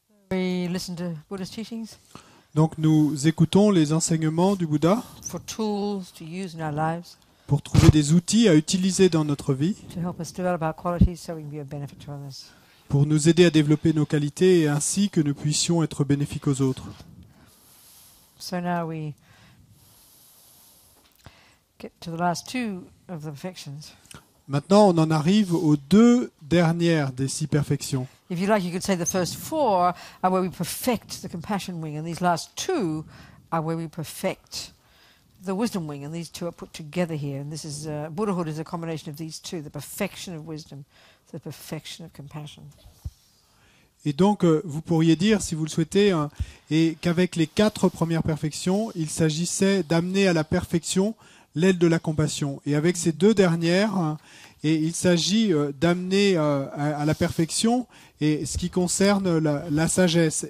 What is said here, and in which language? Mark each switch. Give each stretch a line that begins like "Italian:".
English: listen to Buddhist teachings
French: Donc nous écoutons les enseignements du Bouddha
English: for tools to use in our lives
French: pour trouver des outils à utiliser dans notre vie,
English: to help us develop our qualities so we can be of benefit to others.
French: pour nous aider à développer nos qualités et ainsi que nous puissions être bénéfiques aux autres.
English: So now we get to the last two of the perfections.
French: Maintenant, on en arrive aux deux dernières des 6 perfections.
English: If you like, you could say the first 4 are where we perfect the compassion wing, and these last 2 are where we perfect the wisdom wing, and these 2 are put together here. And this is Buddhahood is a combination of these 2: the perfection of wisdom, the perfection of compassion.
French: Et donc, vous pourriez dire, si vous le souhaitez, et qu'avec les 4 premières perfections, il s'agissait d'amener à la perfection l'aile de la compassion. Et avec ces 2 dernières, et il s'agit d'amener à la perfection et ce qui concerne la sagesse.